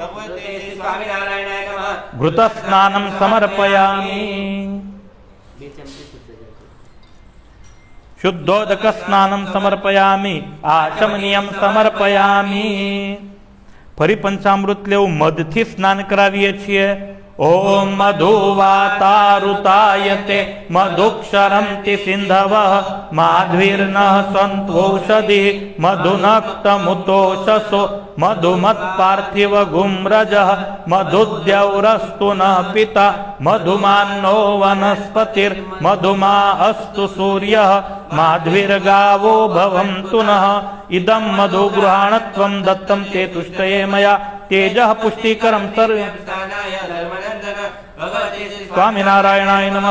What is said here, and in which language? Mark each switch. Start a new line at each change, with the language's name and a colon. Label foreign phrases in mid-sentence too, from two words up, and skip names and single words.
Sanskrit: घृत स्नानं समर्पयामि। शुद्धोदक स्नानं समर्पयामि। आचमनीयं समर्पयामि।
Gujarati: ફરી પંચામૃત લેવું, મધથી સ્નાન કરાવીએ છીએ।
Sanskrit: ओम मधुवातारुतायते मधुक्षरन्ति सिन्धवः माध्वीर्नः सन्त्वौषधिः मधुनक्तमुतोषसो मधुमत्पार्थिव गुम्रजः मधुद्यौरस्तु नः पिता मधुमान्नो वनस्पतिर्मधुमा अस्तु सूर्यः माध्वीर्गावो भवन्तु नः इदं मधुगृहाणत्वं दत्तं ते तुष्टये मया तेजः पुष्टिकरं सर्वे स्वामिनारायणाय नमः।